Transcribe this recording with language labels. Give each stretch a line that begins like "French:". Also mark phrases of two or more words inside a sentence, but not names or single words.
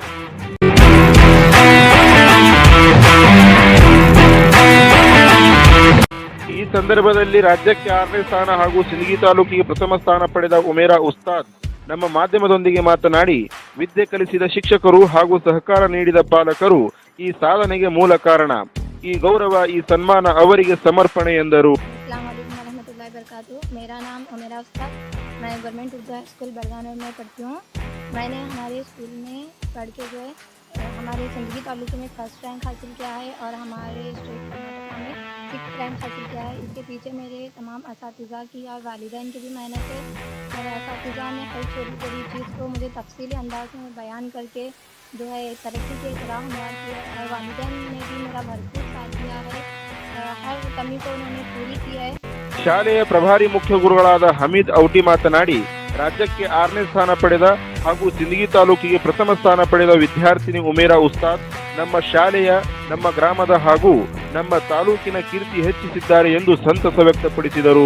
Kannada: ಈ ಸಂದರ್ಭದಲ್ಲಿ ರಾಜ್ಯಕ್ಕೆ 6ನೇ ಸ್ಥಾನ ಹಾಗೂ ಸಿಂದಗಿ ತಾಲೂಕಿಗೆ ಪ್ರಥಮ ಸ್ಥಾನ ಪಡೆದ ಉಮೇರಾ ಉಸ್ತಾದ್ ನಮ್ಮ ಮಾಧ್ಯಮದೊಂದಿಗೆ ಮಾತನಾಡಿ, ವಿದ್ಯೆ ಕಲಿಸಿದ ಶಿಕ್ಷಕರು ಹಾಗೂ ಸಹಕಾರ ನೀಡಿದ ಪಾಲಕರು ಈ ಸಾಧನೆಗೆ ಮೂಲ ಕಾರಣ. ಈ ಗೌರವ, ಈ ಸನ್ಮಾನ ಅವರಿಗೆ ಸಮರ್ಪಣೆ ಎಂದರು.
Urdu: میرا نام عمیرہ استاد، میں گورنمنٹ اردو ہائی اسکول بڑگانور میں پڑھتی ہوں. میں نے ہمارے اسکول میں پڑھ کے جو ہے ہمارے سندگی تعلقے میں
English: first rank
Urdu: حاصل کیا ہے اور ہمارے اسٹیٹ کرناٹکا میں 6th رینک حاصل کیا ہے. اس کے پیچھے میرے تمام اساتذہ کی اور والدین کی بھی محنت ہے. میرے اساتذہ نے ہر چھوٹی بڑی چیز کو مجھے تفصیلی انداز میں بیان کرکے جو ہے ترقی کے راہ ہموار کیا اور والدین نے بھی میرا بھرپور ساتھ دیا ہے. ہر کمی کو انہوں نے پوری کیا ہے.
Kannada: ಶಾಲೆಯ ಪ್ರಭಾರಿ ಮುಖ್ಯ ಗುರುಗಳಾದ ಹಮೀದ್ ಔಟಿ ಮಾತನಾಡಿ, ರಾಜ್ಯಕ್ಕೆ 6ನೇ ಸ್ಥಾನ ಪಡೆದ ಹಾಗೂ ಸಿಂದಗಿ ತಾಲೂಕಿಗೆ ಪ್ರಥಮ ಸ್ಥಾನ ಪಡೆದ ವಿದ್ಯಾರ್ಥಿನಿ ಉಮೇರಾ ಉಸ್ತಾದ್ ನಮ್ಮ ಶಾಲೆಯ, ನಮ್ಮ ಗ್ರಾಮದ ಹಾಗೂ ನಮ್ಮ ತಾಲೂಕಿನ ಕೀರ್ತಿ ಹೆಚ್ಚಿಸಿದ್ದಾರೆ ಎಂದು ಸಂತಸ ವ್ಯಕ್ತಪಡಿಸಿದರು.